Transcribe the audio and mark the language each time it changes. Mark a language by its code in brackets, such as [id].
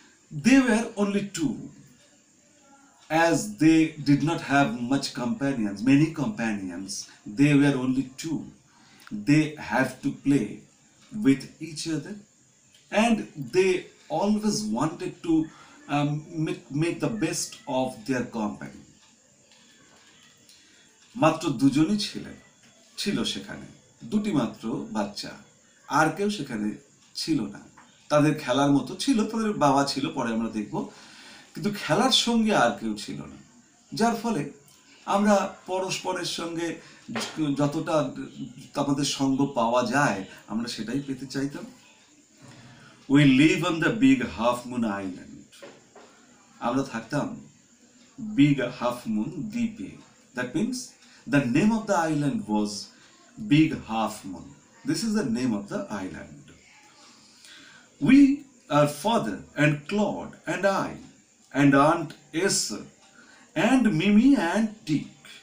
[en] They were only two, as they did not have many companions. They were only two. They have to play with each other, and they always wanted to make the best of their company. [bn] মাত্র দুজনই ছিল সেখানে, দুটি মাত্র বাচ্চা, আর কেউ সেখানে ছিল না। তাদের খেলার মতো ছিল, তাদের বাবা ছিল, পরে আমরা দেখব, কিন্তু খেলার সঙ্গে আর কেউ ছিল না। যার ফলে আমরা পরস্পরের সঙ্গে যতটা আমাদের সঙ্গ পাওয়া যায় আমরা সেটাই পেতে চাইতাম। [en] We live on the big half moon island. [bn] আমরা থাকতাম big half moon দ্বীপে। [en] That means the name of the island was Big Half Moon. This is the name of the island. We, our father and Claude and I and Aunt Esther and Mimi and Dick.